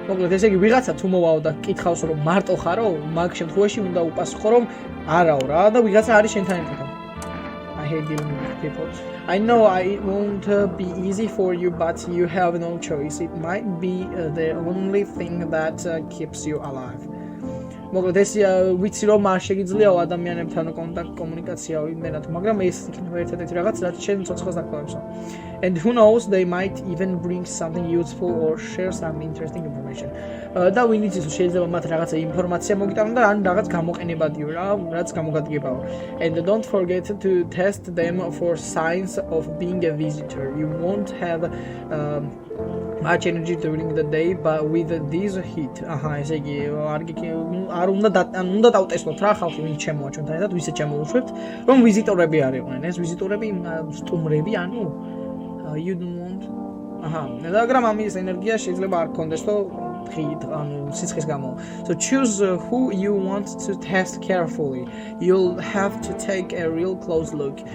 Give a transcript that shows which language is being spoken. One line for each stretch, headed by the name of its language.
Georgian: მოკლედ ესე იგი ვიღაცა თუ მოვაო და კითხავს რომ მარტო ხარო, მაგ შემთხვევაში უნდა უპასუხო რომ არაო რა და ვიღაცა არის შენთან ერთად.
English: I hate dealing with people. I know it won't be easy for you, but you have no choice. It might be the only thing that keeps you alive.
Georgian: მოკლედ ეს ვიცი რომ არ შეგიძლიაო ადამიანებთან კომუნიკაცია იმენად, მაგრამ ეს იქნება ერთადერთი რაღაც რაც შენ ცოცხლას დაკავებსო.
English: And who knows, they might even bring something useful or share some interesting information.
Georgian: და ვინ იცის შეიძლება მათ რაღაცა ინფორმაცია მოგიტანონ და ან რაღაც გამოყენებადიო რა, რაც გამოგადგებაო.
English: And don't forget to test them for signs of being a visitor. You won't have much energy during the day, but with this heat.
Georgian: ესე იგი არ უნდა დავტესტოთ რა ხალხი ვინ ჩემოა ჩვენთან ერთად, ვისაც შემოუშვებთ, რომ ვიზიტორები არ იყვნენ. ეს ვიზიტორები სტუმრები, ანუ
English: you don't want.
Georgian: მაგრამ ამის ენერგია შეიძლება არ გქონდეს თო სიცხის გამო.
English: So choose who you want to test carefully. You'll have to take a real close look.